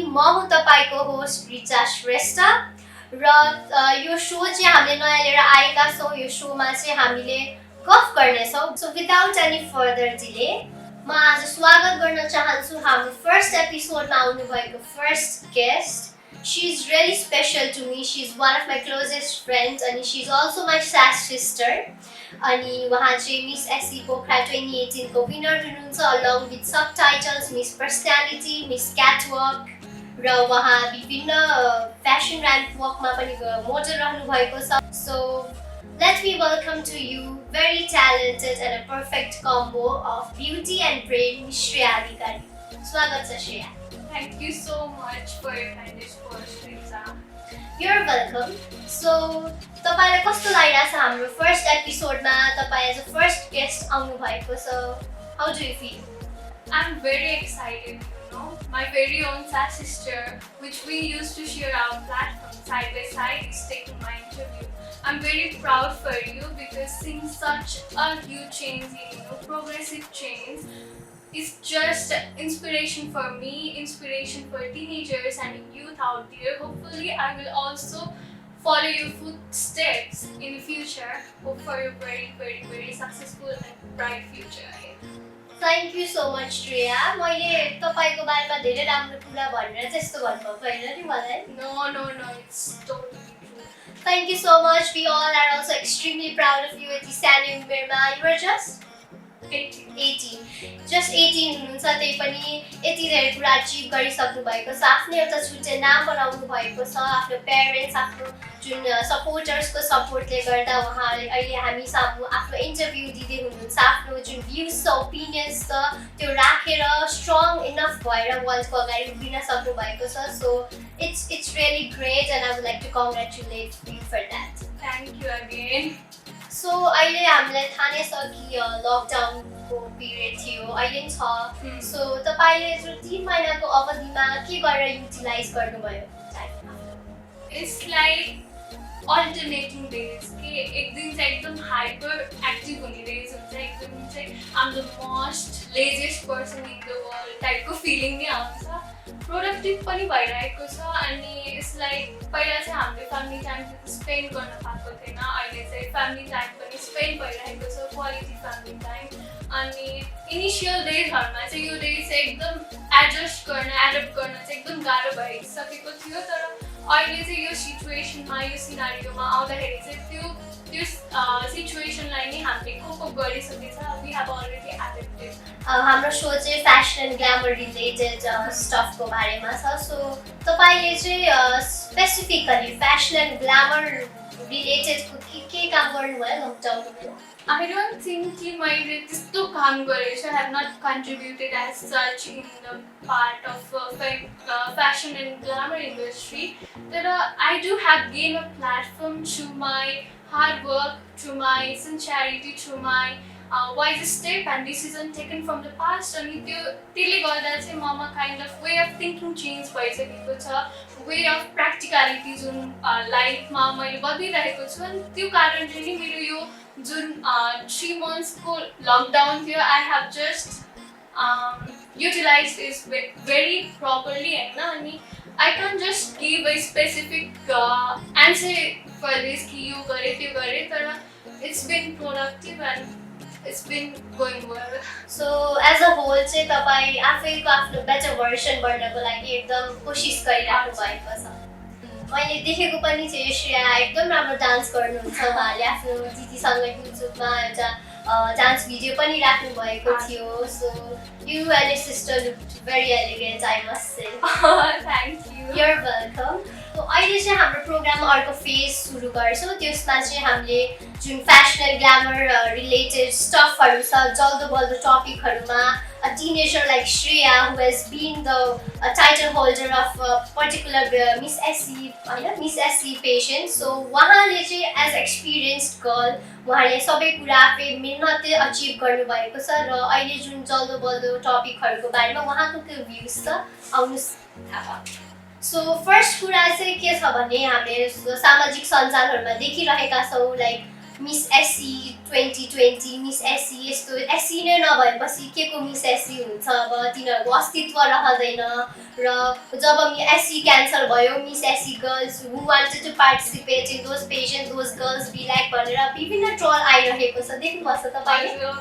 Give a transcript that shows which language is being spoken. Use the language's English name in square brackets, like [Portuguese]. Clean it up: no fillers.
[Nepali] म हुँ तपाईको होस्ट रिचा श्रेष्ठ र यो शो चाहिँ हामीले नयाँ लिएर आएका छौँ। यो शोमा चाहिँ हामीले गफ गर्नेछौँ। [English] so without any further delay [Nepali] म आज स्वागत गर्न चाहन्छु हाम्रो फर्स्ट एपिसोडमा आउनुभएको first guest. [English] She is really special to me. She is one of my closest friends and she is also my sad sister. [Nepali] अनि उहाँ चाहिँ मिस एससी पोखरा 2018 को विनर हुनुहुन्छ [English] along with subtitles [Nepali] miss personality, miss क्याटवक र उहाँ विभिन्न fashion ramp वकमा पनि मोडल रहनु भएको छ। [English] So let me welcome to you very talented and a perfect combo of beauty and brain, Miss Shreya Adhikari. [Nepali] स्वागत छ Shreya. [English] Thank you so much for your kind words, Richa. You're welcome. [Nepali] So, तपाईलाई कस्तो लागिरहेछ हाम्रो first एपिसोडमा तपाई as a first guest आउनु भएको छ? [English] How do you feel? I'm very excited, My very own sad sister, which we used to share our platform side by side, is taking my interview. I'm very proud for you because seeing such a huge change in progressive change is just inspiration for me, inspiration for teenagers and youth out there. Hopefully, I will also follow your footsteps in the future. Hope for your very, very, very successful and bright future ahead. Thank you so much, Shreya. [Nepali] मैले तपाईको बारेमा धेरै राम्रो कुरा भनेर त्यस्तो भन्नुभएको हैन नि मलाई? [English] No, it's totally true. Thank you so much. We all are also extremely proud of you at the [Nepali] सानो उमेरमा. [English] You were just 18. Just 18 [Nepali] हुनुहुन्छ, त्यही पनि यति धेरै कुरा अचिभ गरिसक्नु भएको छ। आफ्नो एउटा छुट्टै नाम बनाउनु भएको छ। आफ्नो पेरेन्ट्स, आफ्नो जुन सपोर्टर्सको सपोर्टले गर्दा उहाँले अहिले हामी सामु आफ्नो इन्टरभ्यु दिँदै हुनुहुन्छ। आफ्नो जुन भ्युज छ, ओपिनियन्स छ, त्यो राखेर स्ट्रङ इनफ भएर वर्ल्डको अगाडि उभिन सक्नु भएको छ। [English] So it's really great and I would like to congratulate you for that. Thank you again. [Nepali] So अहिले हामीलाई थाहा नै छ कि लकडाउनको पिरियड थियो, अहिले छ। सो तपाईले जो 3 महिनाको अवधिमा के गरेर युटिलाइज गर्नुभयो? [English] It's like alternating days. [Nepali] कि एक दिन चाहिँ एकदम हाइपर एक्टिभ हुने डेज हुन्छ, एक दिन चाहिँ [English] I'm the most laziest person in the world [Nepali] टाइपको फिलिङ नै आउँछ। प्रोडक्टिभ पनि भइरहेको छ अनि इट्स लाइक पहिला चाहिँ हामीले फ्यामिली टाइम स्पेन्ड गर्न पाएको थिएन, अहिले चाहिँ फ्यामिली टाइम पनि स्पेन्ड भइरहेको छ, क्वालिटी फ्यामिली टाइम। अनि इनिसियल डेजहरूमा चाहिँ यो डेज चाहिँ एकदम एडजस्ट गर्न एडप्ट गर्न चाहिँ एकदम गाह्रो भइसकेको थियो, तर अहिले चाहिँ यो सिचुएसनमा यो सिनारियोमा आउँदाखेरि चाहिँ त्यो सिचुएसनलाई नै हामीले cope up गरिसकेछ। [English] We have already adapted. [Nepali] हाम्रो शो चाहिँ फ्यासन एन्ड ग्ल्यामर रिलेटेड स्टफको बारेमा छ। सो तपाईले चाहिँ स्पेसिफिकली फ्यासन एन्ड ग्ल्यामर रिलेटेडको के काम गर्नुभयो लकडाउनमा? [English] I don't think [Nepali] कि मैले त्यस्तो काम गरेछु। [English] I have not contributed as such in the part of fashion and glamour industry. But I do have gained a platform through my hard work, through my sincerity, through my wise step and decision taken from the past. [Nepali] अनि त्यसले गर्दा चाहिँ ममा [English] kind of way of thinking change [Nepali] भइसकेको छ, [English] way of practicality [Nepali] जुन लाइफमा मैले बदलिरहेको छु। अनि त्यो कारणले नै मेरो यो जुन 3 months को लकडाउन थियो, [English] I have just utilized it very properly [Nepali] हैन। [English] अनि I can't just give a specific answer for this [Nepali] कि यो गरे त्यो गरे, तर [English] it's been productive and it's been going well. So as a whole [Nepali] चाहिँ तपाई आफैको आफ्नो बेटर भर्सन बन्नको लागि एकदम कोसिस गरिराख्नु भएको छ। मैले देखेको पनि थियो श्रेया एकदम राम्रो डान्स गर्नुहुन्छ। उहाँले आफ्नो दिदीसँग युट्युबमा एउटा डान्स भिडियो पनि राख्नु भएको थियो। [English] So you and your sister looked very elegant, I must say. Thank you. You're welcome. [Nepali] So अहिले चाहिँ हाम्रो प्रोग्राममा अर्को फेज सुरु गर्छौँ। त्यसमा चाहिँ हामीले जुन फ्यासन एन्ड ग्ल्यामर रिलेटेड स्टफहरू छ, जल्दो बल्दो टपिकहरूमा [English] a teenager like Shreya who has been the title holder of a particular Miss SC patient. [Nepali] So उहाँले चाहिँ [English] as experienced girl [Nepali] उहाँले सबै कुरा आफै मेहनतले अचिभ गर्नुभएको छ र अहिले जुन जल्दो बल्दो टपिकहरूको बारेमा उहाँको के भ्युज छ आउनुस् थाहा। सो फर्स्ट कुरा चाहिँ के छ भने हामीले सामाजिक सञ्जालहरूमा देखिरहेका छौँ like miss SC 2020 miss SC यस्तो एससी नै नभएपछि के को मिस एससी हुन्छ अब तिनीहरूको अस्तित्व रहँदैन र जब एससी क्यान्सर भयो miss SC [English] girls who wanted to participate in those pageant those girls be like [Nepali] भनेर विभिन्न ट्रोल आइरहेको छ देख्नुभएको छ तपाईँले